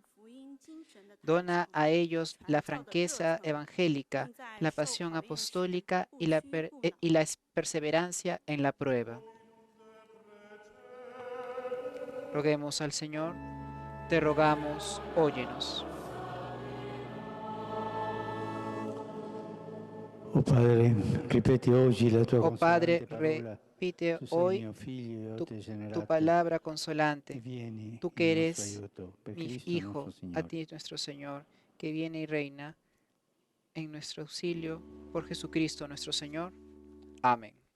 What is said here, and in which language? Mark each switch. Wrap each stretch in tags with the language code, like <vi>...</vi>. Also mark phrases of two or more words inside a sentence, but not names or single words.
<es>Dona a ellos la franqueza evangélica, la pasión apostólica y la perseverancia en la prueba. Roguemos al Señor. Te rogamos, óyenos.</es> <it>Oh Padre, ripete oggi la tua</it> <es>Oh Padre,</es> <it>consolante parola.</it> <es>repite</es> <it>Tu sei</it> <es>hoy</es> <it>mio figlio, io</it> <es>tu, te</es> <it>tu generato,</it> <es>palabra</es> <it>e</it> <es>consolante.</es> <it>vieni</it> <es>Tú</es> <it>in</it> <es>que</es> <it>nostro</it> <es>eres</es> <it>aiuto, per</it> <es>mi</es> <it>Cristo</it> <es>Hijo,</es> <it>nostro</it> <es>a</es> <it>Signore.</it> <es>ti nuestro Señor, que viene y reina en nuestro auxilio por Jesucristo nuestro Señor. Amén.</es>